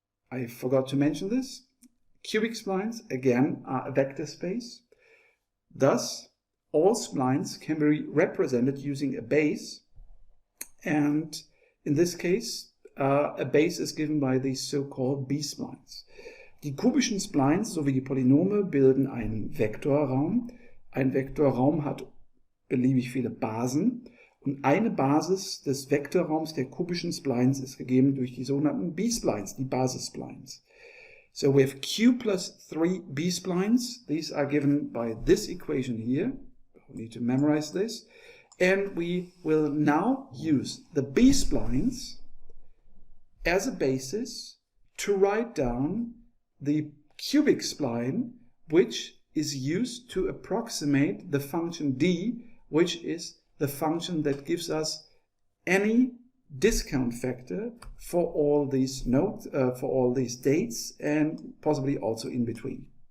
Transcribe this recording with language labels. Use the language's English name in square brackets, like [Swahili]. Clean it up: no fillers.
[English] I forgot to mention this. Cubic splines, again, are a vector space. Thus, all splines can be represented using a base. And in this case, a base is given by the so-called B-splines. [German] Die kubischen Splines sowie die Polynome bilden einen Vektorraum. Ein Vektorraum hat beliebig viele Basen. Und eine Basis des Vektorraums der kubischen Splines ist gegeben durch die sogenannten B-Splines, die Basis-Splines. [English] So we have q plus 3 B-Splines. These are given by this equation here. We need to memorize this. And we will now use the B-Splines as a basis to write down the cubic spline, which is used to approximate the function d, which is the function that gives us any discount factor for all these nodes, for all these dates, and possibly also in between.